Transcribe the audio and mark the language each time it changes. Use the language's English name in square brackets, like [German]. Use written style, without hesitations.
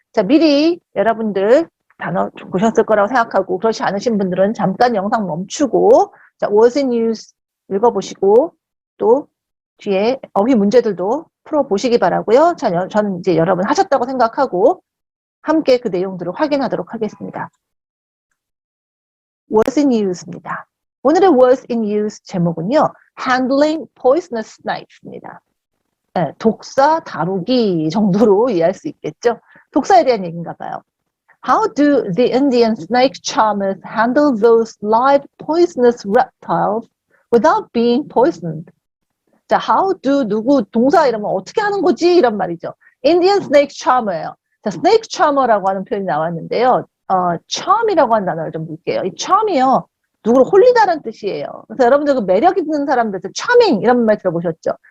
[Korean] 자, 미리 여러분들 단어 보셨을 거라고 생각하고 그렇지 않으신 분들은 잠깐 영상 멈추고 자, was in use 읽어보시고 또 뒤에 어휘 문제들도 풀어보시기 바라고요. 자, 저는 이제 여러분 하셨다고 생각하고 함께 그 내용들을 확인하도록 하겠습니다. was in use입니다. 오늘의 was in use 제목은요. [English] handling poisonous snakes입니다. [Korean] 네, 독사 다루기 정도로 이해할 수 있겠죠. 독사에 대한 얘기인가 봐요. [English] How do the Indian snake charmers handle those live poisonous reptiles without being poisoned? [Korean] 자, how do 누구 동사 이러면 어떻게 하는 거지? 이런 말이죠. Indian snake charmer예요. 자, snake charmer라고 하는 표현이 나왔는데요. charm이라고 하는 단어를 좀 볼게요. 이 charm이요. 누구를 홀리다라는 뜻이에요. 그래서 여러분들 그 매력 있는 사람들, charming 이런 말 들어보셨죠?